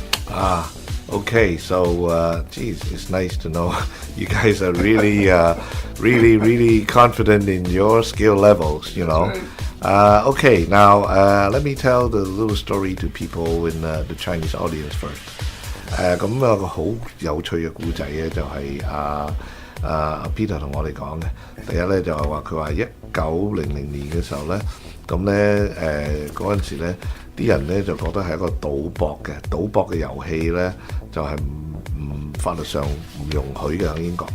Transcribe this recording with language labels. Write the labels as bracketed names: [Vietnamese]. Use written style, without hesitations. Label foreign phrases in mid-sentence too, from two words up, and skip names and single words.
[English] Okay, so geez, it's nice to know you guys are really, really confident in your skill levels, you know. Okay, now let me tell the little story to people in the Chinese audience first. [Cantonese] 咁有個好有趣嘅故仔咧，就係Peter 同我哋講嘅。第一咧就係話佢話1900年嘅時候咧，咁咧嗰陣時咧，啲人咧就覺得係一個賭博嘅遊戲咧，就係唔法律上唔容許嘅喺英國。